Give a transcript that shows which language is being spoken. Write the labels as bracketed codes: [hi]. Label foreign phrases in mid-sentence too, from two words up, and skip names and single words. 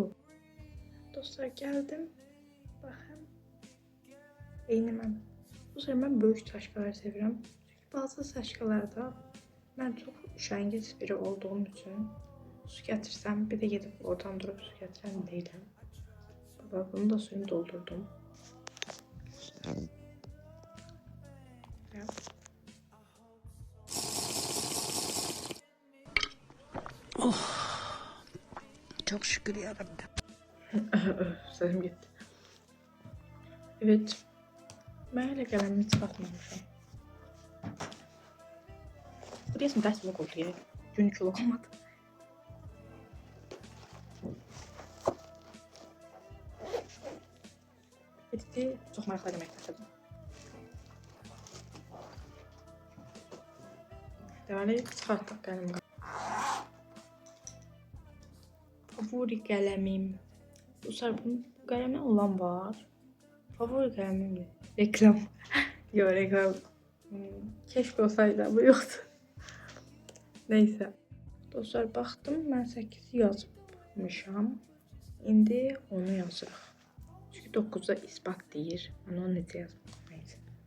[az] Dostlar, gəldim. Baxın. Eyniməm. Bu sefer mən böyük çaşkaları sevirəm. Çünki bazı çaşkalarda mən çox üşəngiz biri olduğum üçün su gətirsəm, bir də gedib oradan durub su gətirən deyiləm. Baba, bunu da suyumu doldurdum. Oh. [tr] Çok şükür yarabbim. Sesim gitti. Evet. Ben hele kalemimi çıkartmamışım. Bu diyorsun ders vlog oldu ya. Günlük vlog olmadı. Bitti. [az] Çok maraqlı demək başladım. Deməli, çıxartdıq qələmi. Favori qələmim. Bu qələmi olan var. Favori qələmim reklam. [tr] Yok, reklam. Keşke olsaydı, bu yoktu. Neyse. [az] Dostlar, baxdım, mən 8 yazmışam. İndi onu yazırıq. Çünki 9'da isbat deyir. Mən onu necə yazım? [tr] Neyse.